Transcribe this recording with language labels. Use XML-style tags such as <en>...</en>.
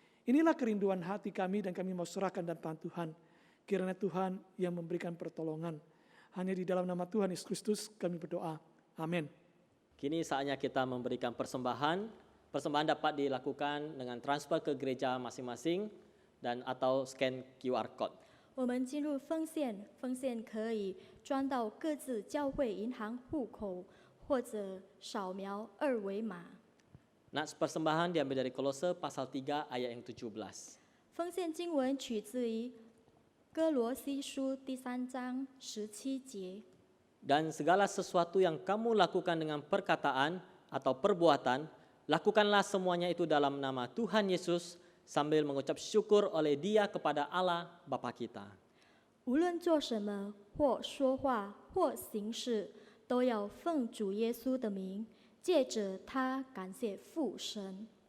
<id>Inilah kerinduan hati kami dan kami mau serahkan dan tahan Tuhan. Kiranya Tuhan yang memberikan pertolongan. Hanya di dalam nama Tuhan Yesus Kristus kami berdoa. Amin. Kini saatnya kita memberikan persembahan. Persembahan dapat dilakukan dengan transfer ke gereja masing-masing dan atau scan QR code.</id> <zh>我们进入奉献，奉献可以装到各自教会银行户口，或者扫描二维码。</zh> <id>Nats persembahan diambil dari Kolose pasal 3 ayat yang 17.</id> <zh>奉献经文取自于哥罗西书第3章17节。</zh> <id>Dan segala sesuatu yang kamu lakukan dengan perkataan atau perbuatan, lakukanlah semuanya itu dalam nama Tuhan Yesus sambil mengucap syukur oleh Dia kepada Allah Bapa kita.</id> <zh>无论做什么，或说话，或行事，都要奉主耶稣的名，借着他感谢父神。</zh>